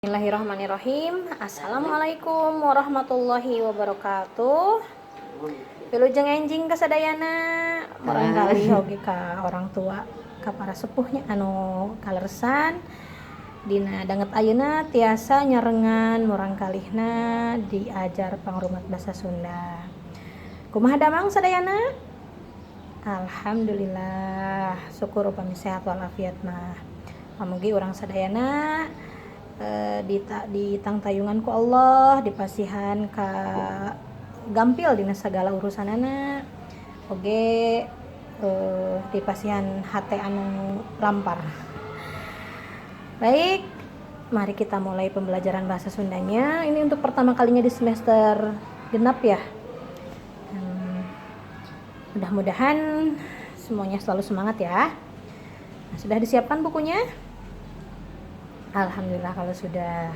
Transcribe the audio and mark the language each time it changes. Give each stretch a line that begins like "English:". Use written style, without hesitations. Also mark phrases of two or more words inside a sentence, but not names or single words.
Arabic: بسم الله الرحمن الرحيم. السلام عليكم ورحمة الله وبركاته.
Sundanese: Wilujeng enjing kasadayana barangkali hoge ka orang tua ka para sepuhnya anu kalersan dina danget ayeuna tiasa nyarengan murang kalihna diajar pangrumat basa Sunda. Kumaha damang sadayana? Alhamdulillah, syukur upami sehat walafiat mah. Pamugi urang sadayana di tangtayungan ku Allah, dipasihan ka gampil dina segala urusanana, oge dipasihan hate anu lampar.
Indonesian: Baik, mari kita mulai pembelajaran bahasa Sundanya. Ini untuk pertama kalinya di semester genap ya. Mudah-mudahan semuanya selalu semangat ya. Nah, sudah disiapkan bukunya? Alhamdulillah kalau sudah.